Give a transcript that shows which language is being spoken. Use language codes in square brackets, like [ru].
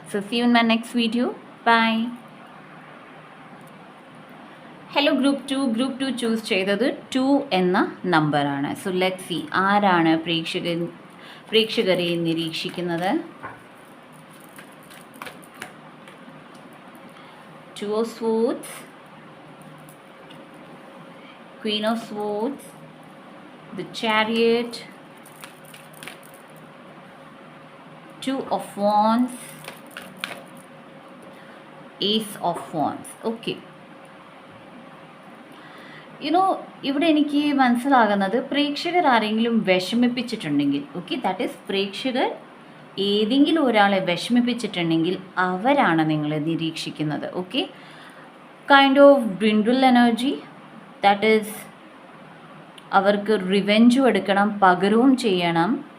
[en] So see you in my next video. Bye. [ml] Hello group 2 choose ചെയ്തത് 2 എന്ന നമ്പറാണ്. [en] so let's see [ml] ആരാണ് പ്രേക്ഷകരെ നിരീക്ഷിക്കുന്നത്. [en] 2 of Swords, Queen of Swords, the Chariot, 2 of Wands, Ace of Wands. Okay. [ml] ഇവിടെ എനിക്ക് മനസ്സിലാകുന്നത് പ്രേക്ഷകർ ആരെങ്കിലും വിഷമിപ്പിച്ചിട്ടുണ്ടെങ്കിൽ, ഓക്കെ, [en] that is [ml] പ്രേക്ഷകർ ഏതെങ്കിലും ഒരാളെ വിഷമിപ്പിച്ചിട്ടുണ്ടെങ്കിൽ അവരാണ് നിങ്ങളെ നിരീക്ഷിക്കുന്നത്. Okay, [en] kind of dwindle energy, that is [ml] അവർക്ക് റിവെഞ്ചും എടുക്കണം, പകരവും ചെയ്യണം.